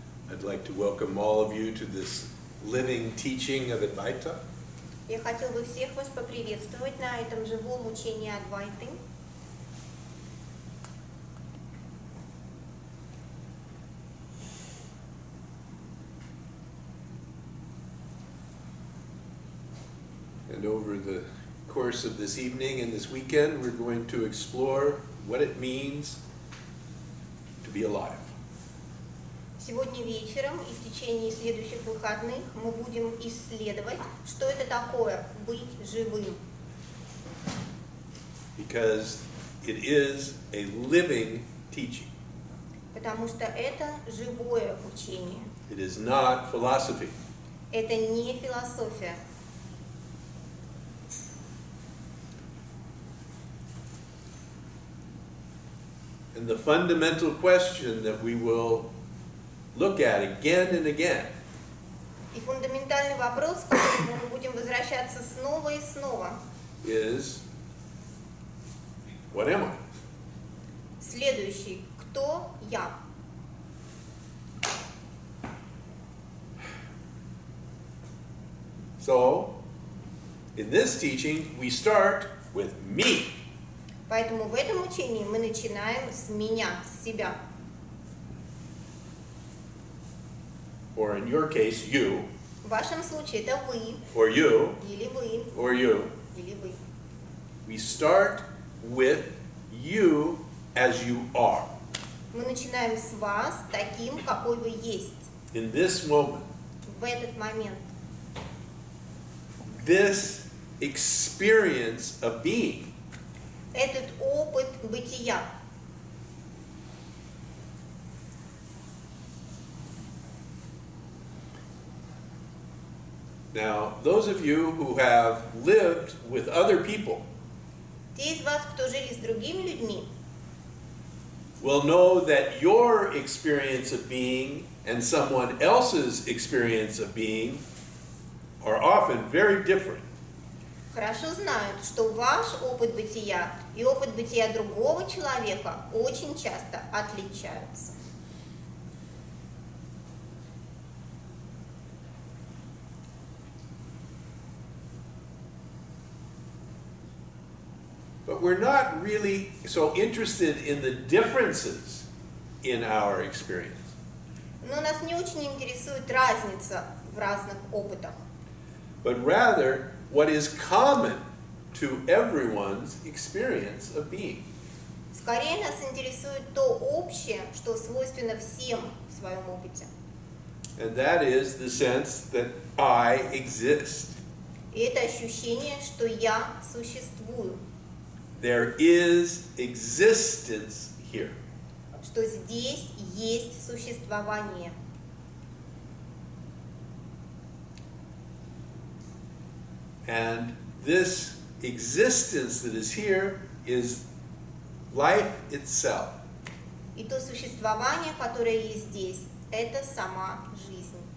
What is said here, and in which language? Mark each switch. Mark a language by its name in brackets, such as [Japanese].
[English] I'd like to welcome all of you to this living teaching of Advaita. [Russian] Я хотел бы всех вас поприветствовать на этом живом учении Адвайты. [English] And over the course of this evening and this weekend, we're going to explore what it means to be alive. [Russian] Сегодня вечером и в течение следующих выходных мы будем исследовать, что это такое быть живым. [English] Because it is a living teaching. [Russian] Потому что это живое учение. [English] It is not philosophy. [Russian] Это не философия. [English] And the fundamental question that we will look at again and again [Russian] И фундаментальный вопрос, к которому мы будем возвращаться снова и снова, [English] is, what am I? [Russian] следующий. Кто я? [English] So, in this teaching, we start with me. [Russian] Поэтому в этом учении мы начинаем с меня, с себя. [English] Or in your case, you, [Russian] В вашем случае это вы, [English] or you, [Russian] или вы, [English] or you. [Russian] или вы. [English] We start with you as you are. [Russian] Мы начинаем с вас таким, какой вы есть [English] In this moment, [Russian] в этот момент. [English] this experience of being [Russian] Этот опыт бытия. [English] Now, those of you who have lived with other people [Russian] Те из вас, кто жили с другими людьми, [English] will know that your experience of being and someone else's experience of being are often very different. [Russian] хорошо знают, что ваш опыт бытия и опыт бытия другого человека очень часто отличаются. [English] But we're not really so interested in the differences in our experience. [Russian] Но нас не очень интересует разница в разных опытах, [English] But rather what is common to everyone's experience of being. [Russian] скорее нас интересует то общее, что свойственно всем в своем опыте. [English] And that is the sense that I exist. [Russian] И это ощущение, что я существую, [English] There is existence here. [Russian] что здесь есть существование. [English] And this existence that is here is life itself. [Russian] И то существование, которое есть здесь, это сама жизнь.